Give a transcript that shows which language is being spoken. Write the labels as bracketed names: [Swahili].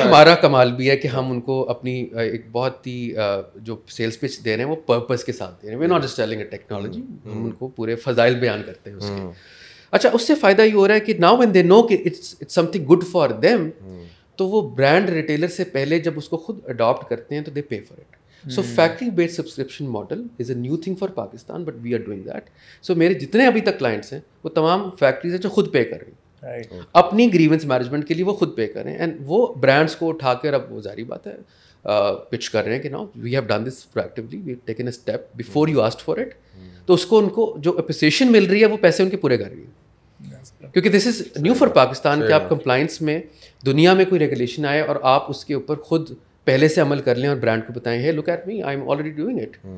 [Urdu] ہمارا کمال بھی ہے کہ ہم ان کو اپنی ایک بہت ہی جو سیلس پچ دے رہے ہیں وہ پرپز کے ساتھ دے رہے ہیں. [English] we are not just telling a technology, [Urdu] ہم ان کو پورے فضائل بیان کرتے ہیں اس کے. اچھا, اس سے فائدہ یہ ہو رہا ہے کہ [English] now when they know [Urdu] کہ [English] it's something good for them, [Urdu] تو وہ برانڈ ریٹیلر سے پہلے جب اس کو خود اڈاپٹ کرتے ہیں تو [English] They pay for it. So factory based subscription model is a new thing for Pakistan, but we are doing that. [Urdu] So میرے جتنے ابھی تک کلائنٹس ہیں وہ تمام فیکٹریز ہیں جو خود پے کر رہی ہیں اپنی گریونس مینجمنٹ کے لیے, وہ خود پے کر رہے ہیں, اینڈ وہ برانڈس کو اٹھا کر اب وہ ظاہری بات ہے پچ کر رہے ہیں کہ [English] Now we have done this proactively, we have taken a step before you asked for it. [Urdu] تو اس کو ان کو جو اپریسیشن مل رہی ہے وہ پیسے ان کے پورے کر رہی ہے, کیونکہ [English] this is new for Pakistan [Urdu] کہ آپ کمپلائنس میں دنیا میں کوئی ریگولیشن آئے اور آپ اس کے اوپر خود پہلے سے عمل کر لیں اور برانڈ کو بتائیں [English] Hey look at me I am already doing it.